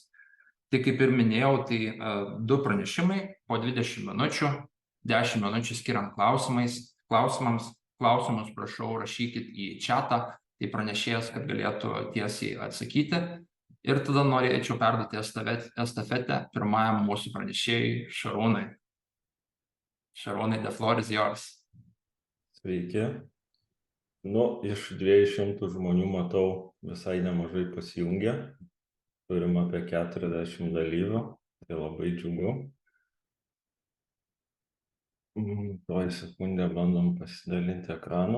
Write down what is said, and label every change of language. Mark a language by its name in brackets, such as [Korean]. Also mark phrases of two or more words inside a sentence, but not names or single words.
[Lithuanian] Tai kaip ir minėjau, tai 2 pranešimai po 20 minučių, 10 minučių skiriant klausimams. Klausimus prašau rašykit į chatą, tai pranešėjas, kad galėtų tiesiai atsakyti. Ir tada norėčiau perduoti estafetę pirmajam mūsų pranešėjui Šarūnai. Šarūnai, [English] the floor is yours. [Lithuanian] Sveiki. Iš 200 žmonių matau visai nemažai pasijungę. Turim apie 40 dalyvių, tai labai džiugu. Tuoj sekundę bandom pasidalinti ekranu.